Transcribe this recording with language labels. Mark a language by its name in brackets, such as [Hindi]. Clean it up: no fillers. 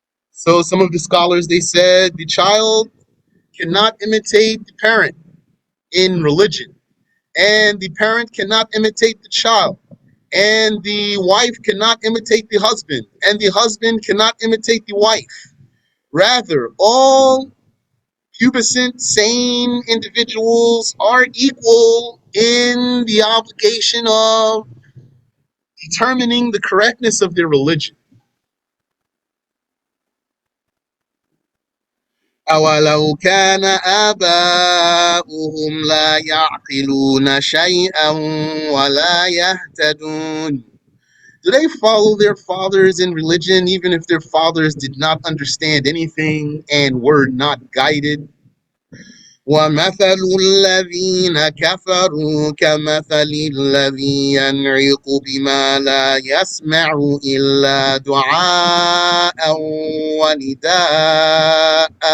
[English] So some of the scholars, they said the child cannot imitate the parent in religion, and the parent cannot imitate the child, and the wife cannot imitate the husband, and the husband cannot imitate the wife. Rather, all pubescent, sane individuals are equal in the obligation of determining the correctness of their religion. [Arabic] أولو كان آباؤهم لا يعقلون شيئا ولا يهتدون. [English] Do they follow their fathers in religion even if their fathers did not understand anything and were not guided? [Arabic] وَمَثَلُ الَّذِينَ كَفَرُوا كَمَثَلِ الَّذِي يَنْعِقُ بِمَا لَا يَسْمَعُ إِلَّا دُعَاءً وَنِدَاءً.